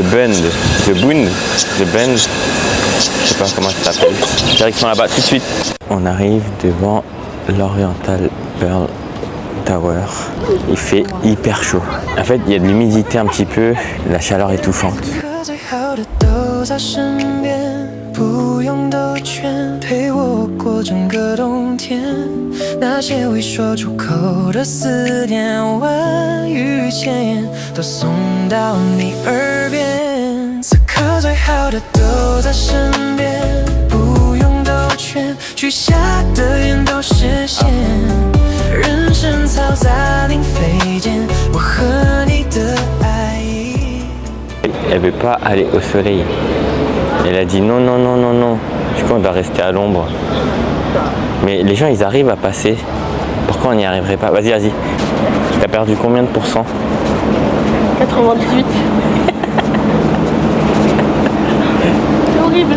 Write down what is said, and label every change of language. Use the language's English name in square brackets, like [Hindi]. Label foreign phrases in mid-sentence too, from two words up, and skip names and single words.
[French] je sais pas comment ça s'appelle. Direction là-bas tout de suite. On arrive devant l'Oriental Pearl Tower. Il fait hyper chaud. En fait, il y a de l'humidité un petit peu, la chaleur étouffante. [Chinese] 都在身边，不用兜圈，陪我过整个冬天。那些未说出口的思念，万语千言都送到你耳边。此刻最好的都在身边，不用兜圈，许下的愿都实现。人生嘈杂令飞溅，我和你的爱意。 [French] Elle veut pas aller au soleil. Elle a dit non, non, non, non, non. Du coup, on doit rester à l'ombre. Mais les gens, ils arrivent à passer. Pourquoi on n'y arriverait pas? Vas-y, vas-y. T'as perdu combien de pourcents? 98. C'est horrible.